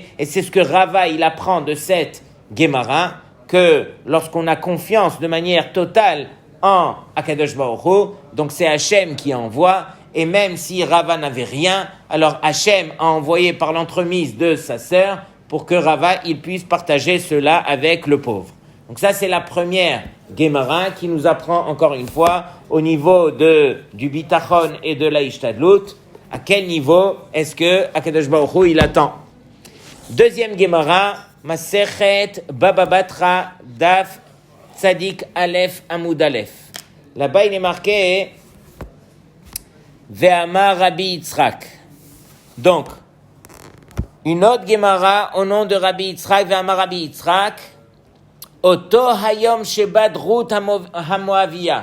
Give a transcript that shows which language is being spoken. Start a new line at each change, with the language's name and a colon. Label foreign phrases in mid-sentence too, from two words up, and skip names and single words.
French: Et c'est ce que Rava, il apprend de cette Gemara, que lorsqu'on a confiance de manière totale en
Hebrew: הקדוש ברוך הוא,
French: donc c'est Hachem qui envoie, et même si Rava n'avait rien, alors Hachem a envoyé par l'entremise de sa sœur pour que Rava, il puisse partager cela avec le pauvre. Donc ça, c'est la première Gemara qui nous apprend encore une fois au niveau du bitachon et de la ishtadlut, à quel niveau est-ce que
Hebrew: הקדוש ברוך הוא,
French: il attend.
Hebrew: Deuxième גמרא, מסכת בבא בתרא דף צדי אלף עמוד אלף.
French: Là-bas, il est marqué
Hebrew: ואמר רבי יצחק.
French: Donc, une autre Gemara au nom de Rabbi Yitzhak,
Hebrew: ואמר רבי יצחק, אותו היום שבאת רות המואביה.